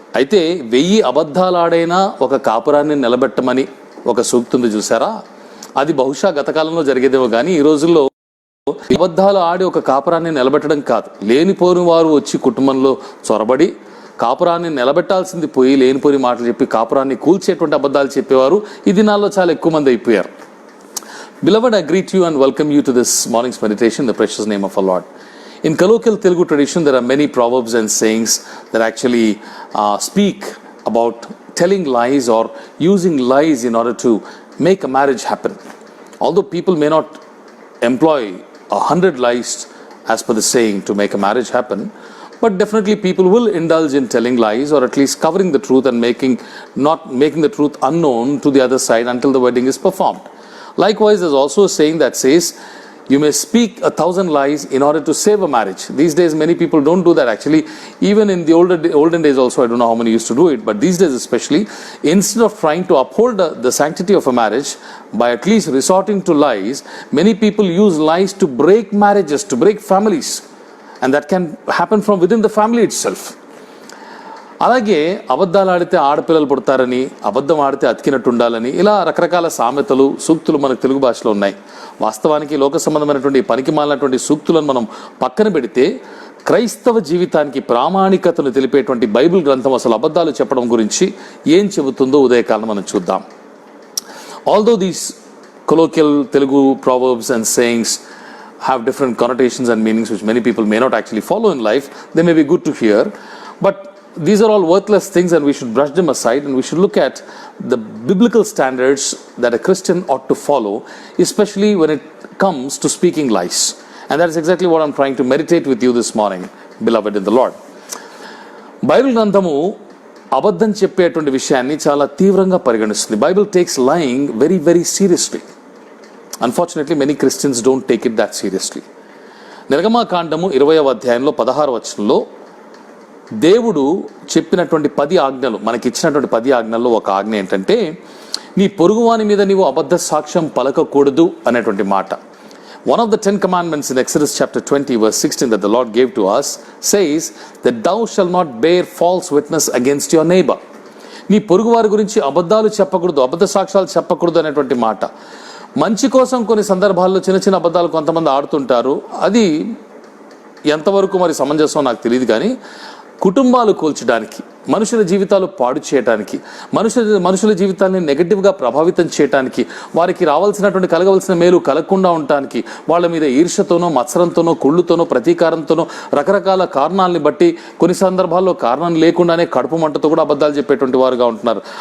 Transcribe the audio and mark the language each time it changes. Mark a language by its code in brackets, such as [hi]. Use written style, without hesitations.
[te] అయితే 1000 అబద్ధాలు ఆడైనా ఒక కాపురాన్ని నిలబెట్టమని ఒక సూక్తుంది చూసారా, అది బహుశా గతకాలంలో జరిగేదేమో కానీ ఈ రోజుల్లో అబద్ధాలు ఆడి ఒక కాపురాన్ని నిలబెట్టడం కాదు, లేనిపోని వారు వచ్చి కుటుంబంలో చొరబడి కాపురాన్ని నిలబెట్టాల్సింది పోయి లేనిపోని మాటలు చెప్పి కాపురాన్ని కూల్చేటువంటి అబద్ధాలు చెప్పేవారు ఈ దినాల్లో చాలా ఎక్కువ మంది అయిపోయారు. [en] Beloved, I greet you and welcome you to this morning's meditation in the precious name of our Lord. In colloquial Telugu tradition, there are many proverbs and sayings that actually speak about telling lies or using lies in order to make a marriage happen. Although people may not employ 100 lies as per the saying to make a marriage happen, but definitely people will indulge in telling lies or at least covering the truth and not making the truth unknown to the other side until the wedding is performed. Likewise, there's also a saying that says you may speak 1,000 lies in order to save a marriage. These days many people don't do that. Actually, even in the olden days also, I don't know how many used to do it, but these days especially, instead of trying to uphold the sanctity of a marriage by at least resorting to lies, many people use lies to break marriages, to break families, and that can happen from within the family itself. [te] అలాగే అబద్ధాలు ఆడితే ఆడపిల్లలు పుడతారని, అబద్ధం ఆడితే అతికినట్టు ఉండాలని, ఇలా రకరకాల సామెతలు సూక్తులు మనకు తెలుగు భాషలో ఉన్నాయి. వాస్తవానికి లోక సంబంధమైనటువంటి పనికి మాలినటువంటి సూక్తులను మనం పక్కన పెడితే క్రైస్తవ జీవితానికి ప్రామాణికతను తెలిపేటువంటి బైబిల్ గ్రంథం అసలు అబద్ధాలు చెప్పడం గురించి ఏం చెబుతుందో ఉదయకాలం మనం చూద్దాం. [en] Although these colloquial Telugu proverbs and sayings have different connotations and meanings which many people may not actually follow in life, they may be good to hear, but these are all worthless things and we should brush them aside and we should look at the biblical standards that a Christian ought to follow, especially when it comes to speaking lies. And that is exactly what I'm trying to meditate with you this morning, beloved in the Lord. Bible గ్రంథము అబద్ధం చెప్పేటువంటి విషయాన్ని చాలా తీవ్రంగా పరిగణిస్తుంది. Bible takes lying very, very seriously. Unfortunately, many Christians don't take it that seriously. [te] నిర్గమకాండము 20వ అధ్యాయంలో 16వ వచనంలో దేవుడు చెప్పినటువంటి 10 ఆజ్ఞలు, మనకి ఇచ్చినటువంటి 10 ఆజ్ఞల్లో ఒక ఆజ్ఞ ఏంటంటే నీ పొరుగువాని మీద నీవు అబద్ధ సాక్ష్యం పలకకూడదు అనేటువంటి మాట. [en] One of the 10 commandments in Exodus chapter 20 verse 16 that the Lord gave to us says that thou shalt not bear false witness against your neighbor. [te] నీ పొరుగువారి గురించి అబద్ధాలు చెప్పకూడదు, అబద్ధ సాక్ష్యాలు చెప్పకూడదు అనేటువంటి మాట. మంచి కోసం కొన్ని సందర్భాల్లో చిన్న చిన్న అబద్ధాలు కొంతమంది ఆడుతుంటారు. అది ఎంతవరకు మరి సమంజసం నాకు తెలియదు, కానీ కుటుంబాలు కూల్చడానికి, మనుషుల జీవితాలు పాడు చేయడానికి, మనుషుల జీవితాన్ని నెగటివ్గా ప్రభావితం చేయడానికి, వారికి కలగవలసిన మేలు కలగకుండా ఉండటానికి, వాళ్ళ మీద ఈర్ష్యతోనో మత్సరంతోనో కుళ్ళుతోనో ప్రతీకారంతోనో రకరకాల కారణాలని బట్టి కొన్ని సందర్భాల్లో కారణం లేకుండానే కడుపు మంటతో కూడా అబద్ధాలు చెప్పేటువంటి వారుగా ఉంటున్నారు.